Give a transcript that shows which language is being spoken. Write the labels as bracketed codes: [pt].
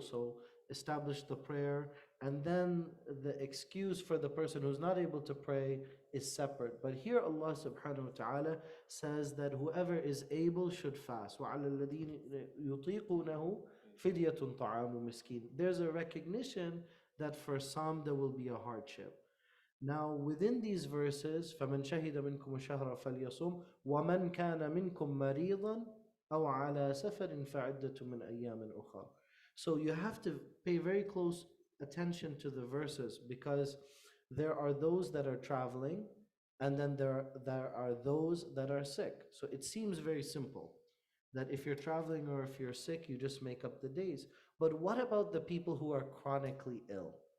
[en] So establish the prayer, and then the excuse for the person who's not able to pray is separate. But here Allah subhanahu wa ta'ala says that whoever is able should fast. [ar] وَعَلَى الَّذِينَ يُطِيقُونَهُ فِدْيَةٌ طَعَامُ مِسْكِينٍ. [en] There's a recognition that for some there will be a hardship. Now, within these verses, [ar] فَمَنْ شَهِدَ مِنْكُمُ الشَّهْرَ فَلْيَصُمْ وَمَنْ كَانَ مِنْكُمْ مَرِيضًا أَوْ عَلَى سَفَرٍ فَعِدَّةٌ مِنْ أَيَّامٍ أُخَرَ. [en] So you have to pay very close attention to the verses, because there are those that are traveling, and then there are those that are sick. So it seems very simple. that if you're traveling or if you're sick, you just make up the days. But what about the people who are chronically ill?